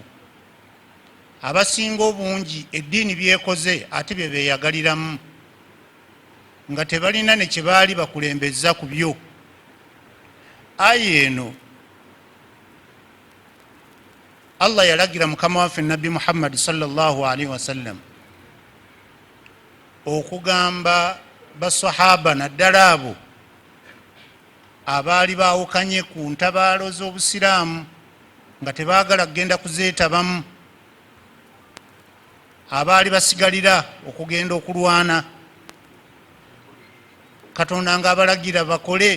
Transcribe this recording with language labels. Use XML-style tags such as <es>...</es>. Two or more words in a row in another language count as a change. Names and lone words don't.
<lg>Abasinga obungi eddiini byekoze ate bye beeyagaliramu nga tebalina ne kye baali bakulembeza ku byo. Aya eno Allah yalagira mukama waffe Nabbi Muhammad</lg> <ar>صلى الله عليه وسلم</ar> <lg>okugamba basahaba naddala abo abaali baawukanye ku ntabaalo z'obusiraamu nga tebaagala kugenda kuzeetabamu, abaali basigalira okugenda okulwana, Katonda nga abalagira bakole.</lg>